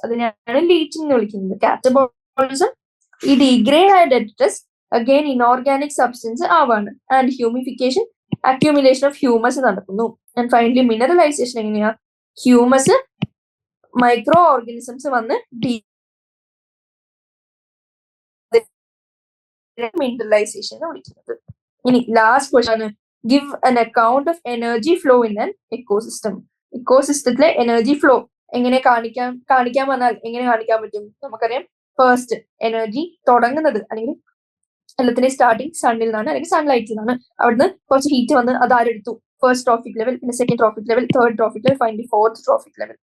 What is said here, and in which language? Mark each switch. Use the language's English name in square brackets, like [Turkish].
[Malayalam] അതിനെയാണ് ലീച്ചിങ് എന്ന് വിളിക്കുന്നത്. കാറ്റബോളിസം, ഈ ഡീഗ്രേഡ് ആയ detritus again inorganic substance ആവാണ്. And humification, accumulation of humus നടക്കുന്നു. ആൻഡ് ഫൈനലി മിനറലൈസേഷൻ എങ്ങനെയാ? ഹ്യൂമസ് മൈക്രോ ഓർഗാനിസംസ് വന്ന് മിനറലൈസേഷൻ എന്ന് വിളിക്കുന്നത്. ഇനി ലാസ്റ്റ് ക്വസ്റ്റൻ ആണ്, [English] Give an account of energy flow in an ecosystem. [Malayalam] ഇക്കോസിസ്റ്റത്തിലെ energy flow എങ്ങനെ കാണിക്കാൻ വന്നാൽ എങ്ങനെ കാണിക്കാൻ പറ്റും? നമുക്കറിയാം, ഫസ്റ്റ് എനർജി തുടങ്ങുന്നത് അല്ലെങ്കിൽ എല്ലാത്തിനെയും സ്റ്റാർട്ടിങ് സണ്ണിൽ നിന്നാണ്, അല്ലെങ്കിൽ സൺലൈറ്റിൽ നിന്നാണ്. അവിടുന്ന് കുറച്ച് ഹീറ്റ് വന്ന് അത് ആരെടുത്തു? ഫസ്റ്റ് ട്രോഫിക് ലെവൽ, പിന്നെ second trophic level, third trophic level, finally fourth trophic level.